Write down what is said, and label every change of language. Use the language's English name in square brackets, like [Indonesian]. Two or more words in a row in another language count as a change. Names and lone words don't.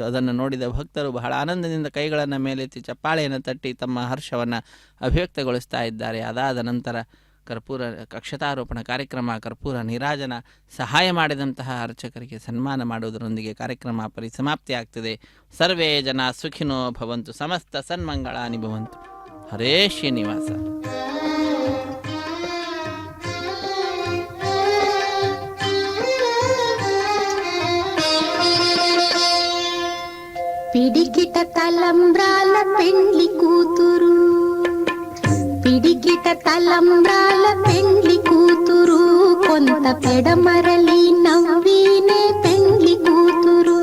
[Kannada] ಅದನ್ನು ನೋಡಿದ ಭಕ್ತರು ಬಹಳ ಆನಂದದಿಂದ ಕೈಗಳನ್ನು ಮೇಲೆತ್ತಿ ಚಪ್ಪಾಳೆಯನ್ನು ತಟ್ಟಿ ತಮ್ಮ ಹರ್ಷವನ್ನು ಅಭಿವ್ಯಕ್ತಗೊಳಿಸ್ತಾ ಇದ್ದಾರೆ. ಅದಾದ ನಂತರ ಕರ್ಪೂರ ಅಕ್ಷತಾರೋಪಣ ಕಾರ್ಯಕ್ರಮ, ಕರ್ಪೂರ ನೀರಾಜನ, ಸಹಾಯ ಮಾಡಿದಂತಹ ಅರ್ಚಕರಿಗೆ ಸನ್ಮಾನ ಮಾಡುವುದರೊಂದಿಗೆ ಕಾರ್ಯಕ್ರಮ ಪರಿಸಮಾಪ್ತಿಯಾಗ್ತದೆ. [Sanskrit] ಸರ್ವೇ ಜನ ಸುಖಿನೋ ಭವಂತು, ಸಮಸ್ತ ಸನ್ಮಂಗಳಾನಿ ಭವಂತು. ಹರೇ ಶ್ರೀನಿವಾಸ. [Telugu] పిడికిట తలంబ్రాల పెండ్లి కూతురు, పిడికిట తలంబ్రాల పెండ్లి కూతురు, కొంత పెడమరలి నవ్వినే పెండ్లి కూతురు.